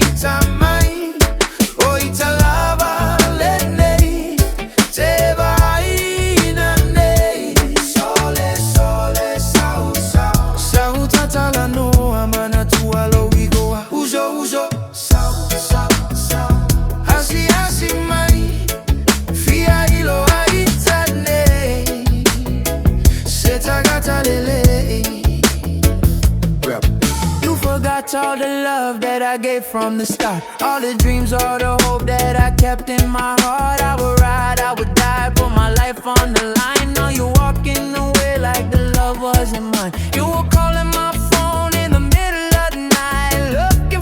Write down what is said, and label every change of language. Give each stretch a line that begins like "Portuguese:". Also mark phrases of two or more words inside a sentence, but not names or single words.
Samoan: ita mai O ita lava le nei Te vai na nei Sole sole sau sau Sau tatala noa mana tua lo igoa Uso uso sau sau sau Hasi hasi mai Fia ilo a ita nei Se tagata lele
English: You forgot all the love that I gave from the start All the dreams, all the hope that I kept in my heart I would ride, I would die, put my life on the line Now you're walking away like the love wasn't mine You were calling my phone in the middle of the night Looking